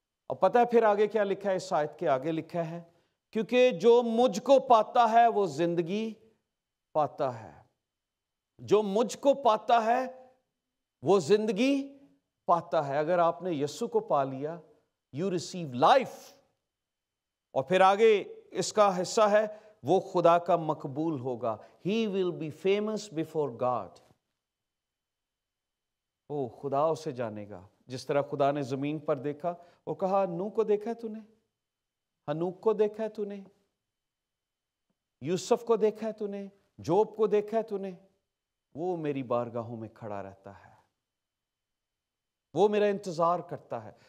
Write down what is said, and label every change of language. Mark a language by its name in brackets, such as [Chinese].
[Urdu] اور پتہ ہے پھر آگے کیا لکھا ہے؟ اس آیت کے آگے لکھا ہے کیونکہ جو مجھ کو پاتا ہے وہ زندگی پاتا ہے. جو مجھ کو پاتا ہے وہ زندگی پاتا ہے. اگر آپ نے یسوع کو پا لیا, [English] You receive life. [Urdu] اور پھر آگے اس کا حصہ ہے وہ خدا کا مقبول ہوگا. [English] He will be famous before God. [Urdu] وہ خدا اسے جانے گا. جس طرح خدا نے زمین پر دیکھا اور کہا نوح کو دیکھا ہے تو نے, ہنوک کو دیکھا ہے تو نے, یوسف کو دیکھا ہے تو نے, جوب کو دیکھا ہے تو نے, وہ میری بارگاہوں میں کھڑا رہتا ہے, وہ میرا انتظار کرتا ہے.